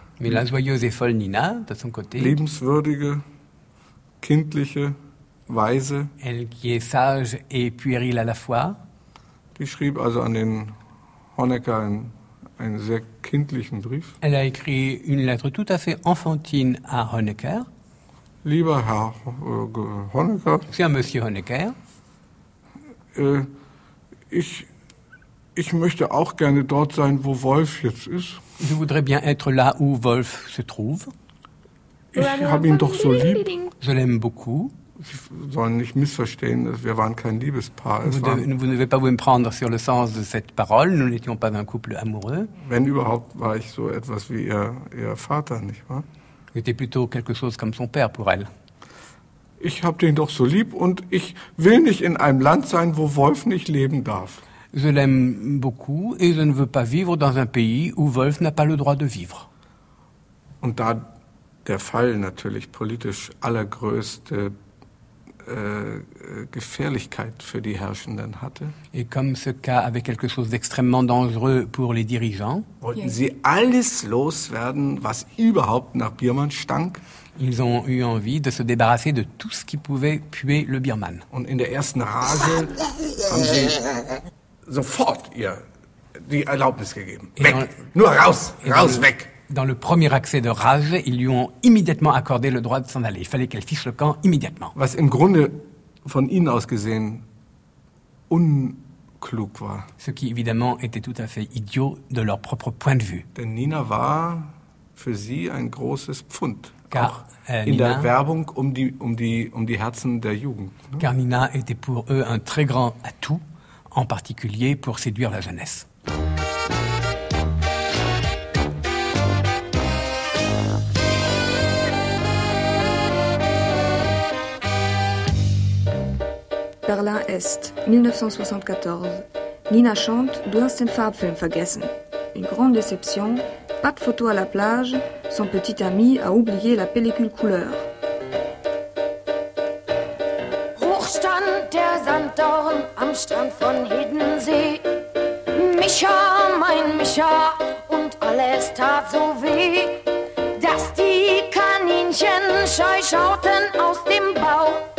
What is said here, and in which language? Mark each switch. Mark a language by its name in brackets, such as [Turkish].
[French] mais la joyeuse et folle Nina, de son côté, [German] liebenswürdige, kindliche, weise, [French] elle qui est sage et puérile à la fois, [German] die schrieb also an den Honecker in einen sehr kindlichen Brief. [French] Elle a écrit une lettre tout à fait enfantine à Honecker. [German] Lieber Herr Honecker. [French] Cher Monsieur Honecker. [German] Ich möchte auch gerne dort sein, wo Wolf jetzt ist. [French] Je voudrais bien être là où Wolf se trouve. [German] Ich habe ihn doch so lieb. [French] Je l'aime beaucoup. [German] Sie sollen nicht missverstehen, wir waren kein Liebespaar. [French] Vous ne devez pas vous prendre sur le sens de cette parole, nous n'étions pas un couple amoureux. [German] Wenn überhaupt, war ich so etwas wie ihr Vater, nicht wahr? [French] C'était plutôt quelque chose comme son père pour elle. [German] Ich habe den doch so lieb und ich will nicht in einem Land sein, wo Wolf nicht leben darf. [French] Je l'aime beaucoup et je ne veux pas vivre dans un pays où Wolf n'a pas le droit de vivre. [German] Und da der Fall natürlich politisch allergrößte Gefährlichkeit für die Herrschenden hatte. [French] Et comme ce cas avait quelque chose d'extrêmement dangereux pour les dirigeants, [German] wollten sie alles loswerden, was überhaupt nach Biermann stank. [French] Ils ont eu envie de se débarrasser de tout ce qui pouvait puer le Biermann. [German] Und in der ersten Rage haben sie sofort ihr die Erlaubnis gegeben. Et weg, nur raus, raus, weg. [French] Dans le premier accès de rage, ils lui ont immédiatement accordé le droit de s'en aller. Il fallait qu'elle fiche le camp immédiatement. [German] Was im Grunde von ihnen aus gesehen unklug war. [French] Ce qui évidemment était tout à fait idiot de leur propre point de vue. [German] Denn Nina war für sie ein großes Pfund. [French] Car, [German] in Nina, der Werbung um die Herzen der Jugend. [French] Car Nina était pour eux un très grand atout, en particulier pour séduire la jeunesse. Berlin Est, 1974. Nina chante « Du hast den Farbfilm vergessen ». Une grande déception, pas de photo à la plage, son petit ami a oublié la pellicule couleur. [German] Hoch stand der Sanddorn am Strand von Hiddensee. Mischa, mein Mischa, und alles tat so weh, dass die Kaninchen scheu schauten aus dem Bau.